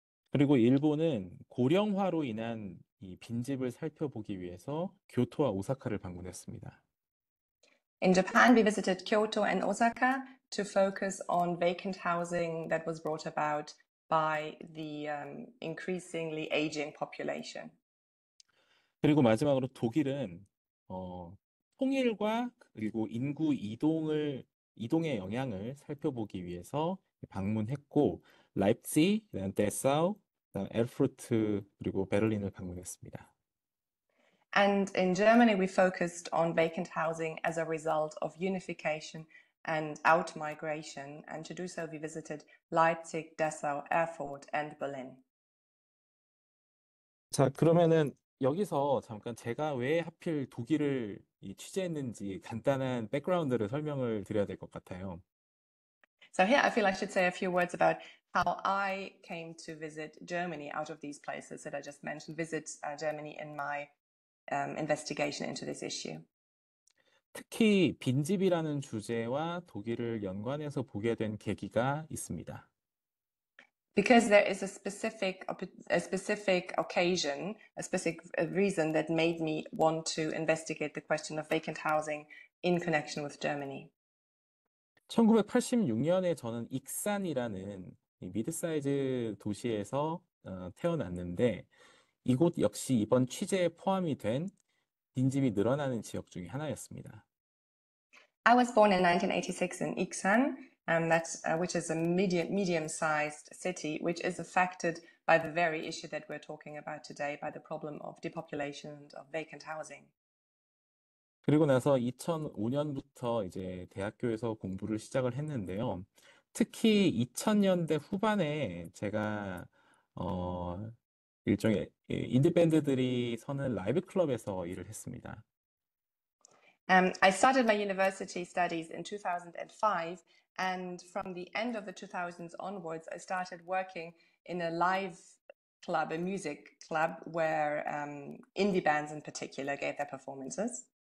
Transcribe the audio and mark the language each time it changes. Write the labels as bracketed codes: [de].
[ko] 그리고 일본은 고령화로 인한 이 빈집을 살펴보기 위해서 교토와 오사카를 방문했습니다. [en] In Japan, we visited Kyoto and Osaka to focus on vacant housing that was brought about by the increasingly aging population. [ko] 그리고 마지막으로 독일은 통일과 그리고 인구 이동의 영향을 살펴보기 위해서 방문했고 라입치히, 그다음 데사우, 그다음 에르푸르트 그리고 베를린을 방문했습니다. [en] And in Germany, we focused on vacant housing as a result of unification and out-migration. And to do so, we visited Leipzig, Dessau, Erfurt, and Berlin. [ko] 자, 그러면은 여기서 잠깐 제가 왜 하필 독일을 취재했는지 간단한 백그라운드를 설명을 드려야 될 것 같아요. [en] So here I feel I should say a few words about how I came to visit Germany out of these places that I just mentioned, visit Germany in my investigation into this issue. [ko] 특히 빈집이라는 주제와 독일을 연관해서 보게 된 계기가 있습니다. [en] Because there is a specific occasion, a specific reason that made me want to investigate the question of vacant housing in connection with Germany. [ko] 1986년에 저는 익산이라는 미드사이즈 도시에서 태어났는데 이곳 역시 이번 취재에 포함이 된 빈집이 늘어나는 지역 중에 하나였습니다. [en] I was born in 1986 in Iksan, which is a medium-sized city, which is affected by the very issue that we're talking about today, by the problem of depopulation and of vacant housing. [ko] 그리고 나서 2005년부터 이제 대학교에서 공부를 시작을 했는데요. 특히 2000년대 후반에 제가 일종의 인디밴드들이 서는 라이브 클럽에서 일을 했습니다. [en] I started my university studies in 2005, and from the end of the 2000s onwards, I started working in a live club, a music club, where indie bands in particular gave their performances.